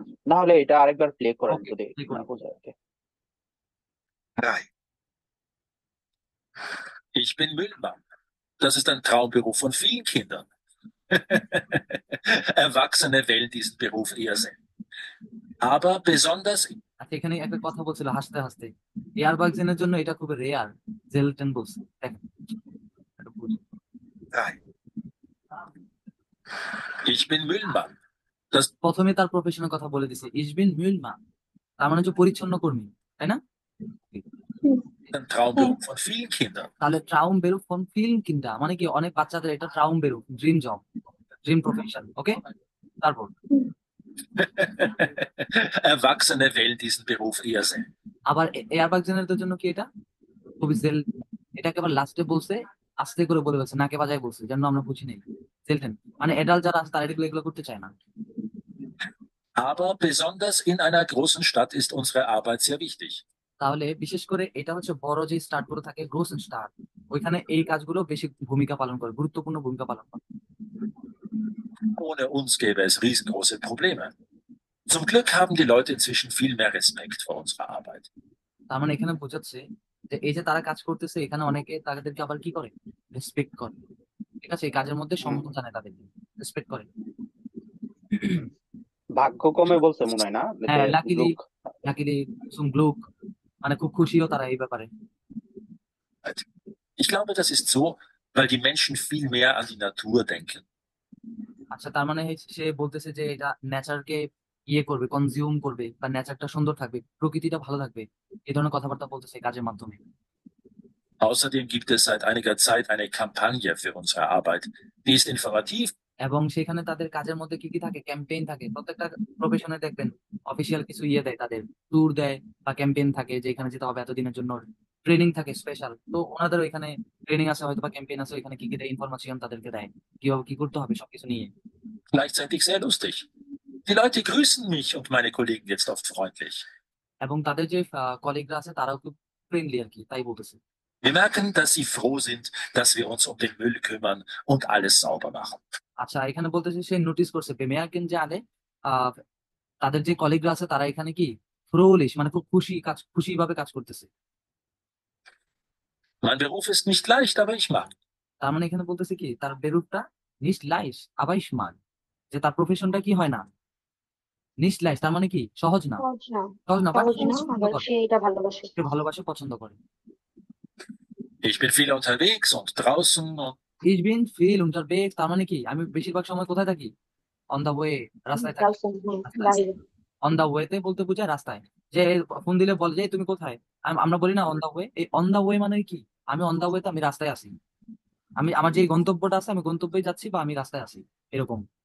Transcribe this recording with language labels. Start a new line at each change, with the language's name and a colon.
Bangla: না হলে এটা আরেকবার প্লে করেন ওকে, যদি প্লে না করি। বোঝা আর কি।
German: Nein. Ich bin Müllmann. Das ist ein Traumberuf von vielen Kindern. Erwachsene wählen diesen Beruf eher selten. Aber besonders
Bangla: আচ্ছা, এখানে একটা কথা বলছিল হাসতে হাসতে, এয়ারবাগজেনের জন্য এটা খুব রেয়ার। জেলটন বলছে, দেখেন একটু বুঝি।
German: Nein. ich bin Müllmann. Das
Bangla: প্রথমে তার প্রফেশনের কথা বলে দিছে, ইজ বিন মিউলমান, তার মানে হচ্ছে পরিচ্ছন্ন কর্মী, তাই না?
German: ist ein Traumberuf von vielen Kindern.
Bangla: তাহলে ট্রাউম বেরুফ ফ্রম ফিল্ম কিনটা মানে কি, অনেক বাচ্চাদের এটা ট্রাউম বেরুফ, ড্রিম জব, ড্রিম প্রফেশন। ওকে, তারপর
German: Erwachsene wählen diesen Beruf eher selten.
Bangla: আবার এয়ারবাগজেনের জন্য কি এটা খুবই সেল, এটাকে আবার লাস্টে বলছে, আস্তে করে বলে বলছে, নাকে বাজায় বলছে, যেন আমরা বুঝি নেই। সেলটেন মানে এডাল্ট যারা আছে তারা এগুলো করতে চায় না।
German: Aber besonders in einer großen Stadt ist unsere Arbeit sehr wichtig.
Bangla: তাহলে বিশেষ করে এটা হচ্ছে বড় যে স্টার্ট গুলো থাকে, গ্রোসেন স্টার্ট, ওইখানে এই কাজগুলো বেশি ভূমিকা পালন করে, গুরুত্বপূর্ণ ভূমিকা পালন করে।
German: Ohne uns gäbe es riesengroße Probleme. Zum Glück haben die Leute inzwischen viel mehr Respekt vor unserer Arbeit.
Bangla: তার মানে এখানে বোঝাচ্ছে যে এই যে তারা কাজ করতেছে, এখানে অনেকে তাদেরকে আবার কি করে, রেসপেক্ট করে। ঠিক আছে, এই কাজের মধ্যে সম্মান জানায়, তাদেরকে রেসপেক্ট করে। ভাগ্য কমে বলছে মনে হয় না, হ্যাঁ, লাকিলি লোক লাকিলি সুম গ্লুক, মানে খুব খুশিও তারা এই ব্যাপারে।
German: Ich glaube, das ist so, weil die Menschen viel mehr an die Natur denken.
Bangla: আচ্ছা, তার মানে সে বলতেছে যে এটা নেচারকে ইয়ে করবে, কনজিউম করবে, বা নেচারটা সুন্দর থাকবে, প্রকৃতিটা ভালো থাকবে, এই ধরনের কথাবার্তা বলতেছে এই কাজের মাধ্যমে।
German: Außerdem gibt es seit einiger Zeit eine Kampagne für unsere Arbeit. Die ist informativ
Bangla: এবং সেখানে তাদের কাজের মধ্যে কি কি থাকে, ক্যাম্পেইন থাকে। প্রত্যেকটা প্রফেশনে দেখবেন অফিসিয়াল কিছু ইয়ে দেয়, তাদের ট্যুর দেয় বা ক্যাম্পেইন থাকে, যে এখানে যেতে হবে এতদিনের জন্য, ট্রেনিং থাকে স্পেশাল। তো ওনাদের এখানে ট্রেনিং আছে হয়তো বা ক্যাম্পেইন আছে, এখানে কি কি দেয়, ইনফরমেশন তাদেরকে দেয় কিভাবে কি করতে হবে সবকিছু নিয়ে।
German: gleichzeitig sehr lustig. Die Leute grüßen mich und meine Kollegen jetzt oft freundlich.
Bangla: এবং তাদের যে কলিগরা আছে তারাও খুব ফ্রেন্ডলি আর কি, তাই বলতেছে।
German: Wir merken, dass sie froh sind, dass wir uns um den Müll kümmern und alles sauber machen.
Bangla: আচ্ছা, এখানে বলতেছে সে নোটিস করছে বেমেয়ারকেন যে আলে তাদের যে কলিগরা আছে তারা এখানে কি ফ্রোলিশ মানে খুব খুশি ভাবে কাজ করতেছে।
German: Mein Beruf ist nicht leicht, aber ich mag ihn.
Bangla: তার মানে এখানে বলতেছে কি, তার বেরুপটা নিস লাইস আবাইশ মান, যে তার প্রফেশনটা কি হয় না নিস লাইস, তার মানে কি সহজ না, সহজ না, বাট আবার সে এটা ভালোবাসে। সে ভালোবাসে, পছন্দ করে।
German: Ich bin viel unterwegs und draußen und
Bangla: is bin feel unterwegs, তার মানে কি আমি বেশিরভাগ সময় কোথায় থাকি, অন দা ওয়ে, রাস্তায় থাকি। বাইরে। অন দা ওয়েতে বলতে বোঝায় রাস্তায়, যে ফোন দিলে বলে যে তুমি কোথায়, আমরা বলি না অন দা ওয়ে। এই অন দা ওয়ে মানে কি, আমি অন দা ওয়েতে, আমি রাস্তায় আছি, আমি আমার যে গন্তব্যটা আছে আমি গন্তব্যে যাচ্ছি বা আমি রাস্তায় আছি, এরকম।